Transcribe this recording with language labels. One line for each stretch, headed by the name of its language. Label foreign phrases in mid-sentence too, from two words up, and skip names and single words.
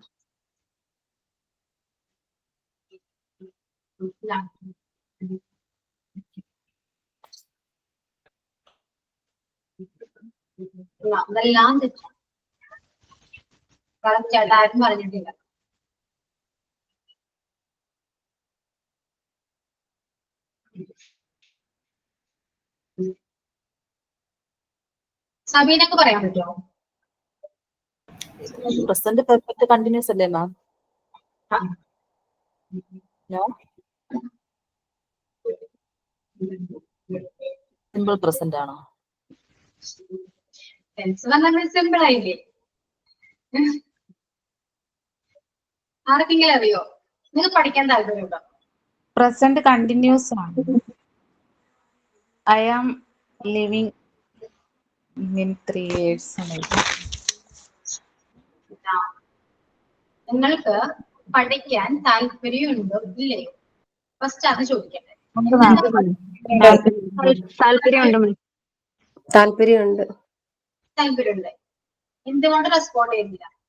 Malayalam: അതെല്ലാം തെറ്റാണ്. കറക്റ്റ് ആയിട്ട് ആരും പറഞ്ഞിട്ടില്ല. സബീനക്ക് പറയാൻ പറ്റുമോ?
English: Present perfect continuous
Malayalam: അല്ലേ മാം?
English: No. Simple present ആണോ?
Malayalam: ടെൻസ് പറഞ്ഞാൽ സിമ്പിൾ ആയില്ലേ? ആർക്കെങ്കിലും അറിയോ? നിങ്ങൾക്ക് പഠിക്കാൻ താല്പര്യമുണ്ടോ?
English: present continuous ആണ്. I am living in 3 years.
Malayalam: നിങ്ങൾക്ക് പഠിക്കാൻ താല്പര്യമുണ്ടോ ഇല്ലയോ? ഫസ്റ്റ് അത് ചോദിക്കട്ടെ. താല്പര്യമുണ്ട് മാം. താല്പര്യമുണ്ട്. താല്പര്യമുണ്ട്. എന്തുകൊണ്ട് റെസ്പോണ്ട് ചെയ്യുന്നില്ല?